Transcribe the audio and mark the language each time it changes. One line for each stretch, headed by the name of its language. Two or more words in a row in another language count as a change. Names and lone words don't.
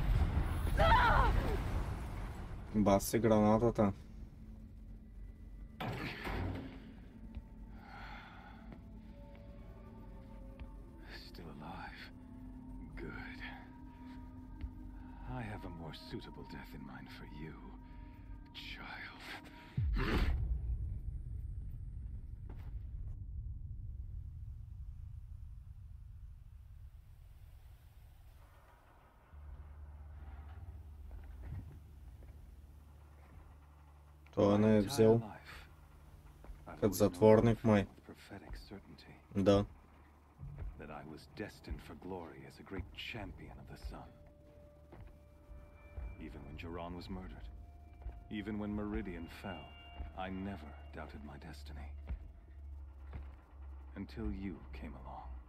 Bulgarian: Баси гранатата.
English: Still alive. Good. I have a more suitable death in mind for you, child.
Bulgarian: Той не е взел. Като затворник май. Да.
English: That I was destined for glory as a great champion of the sun. Even when Jiran was murdered, even when Meridian fell, I never doubted my destiny. Until you came along.